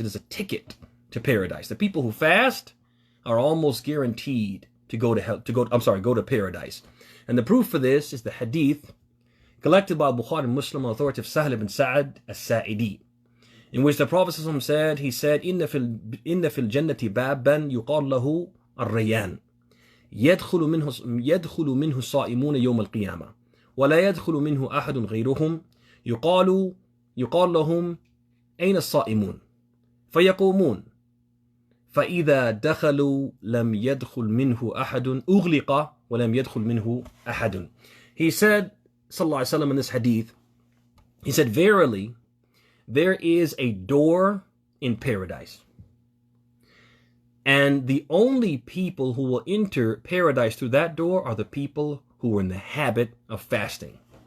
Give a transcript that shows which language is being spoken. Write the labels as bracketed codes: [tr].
[en] It is a ticket to paradise. The people who fast are almost guaranteed to go to paradise. And the proof for this is the hadith collected by Bukhari Muslim on the authority of Sahl ibn Sa'ad as-Sa'idi, in which the Prophet said, he said, [ar] Inna fil jannati baban yuqal lahu ar-rayyan. يدخل منه الصائمون يوم القيامة ولا يدخل منه أحد غيرهم يقال لهم أين الصائمون فيقومون فإذا دخلوا لم يدخل منه أحد أغلق ولم يدخل منه أحد. [en] He said, sallallahu alaihi wasallam, in this hadith, he said, verily, there is a door in paradise. And the only people who will enter paradise through that door are the people who are in the habit of fasting.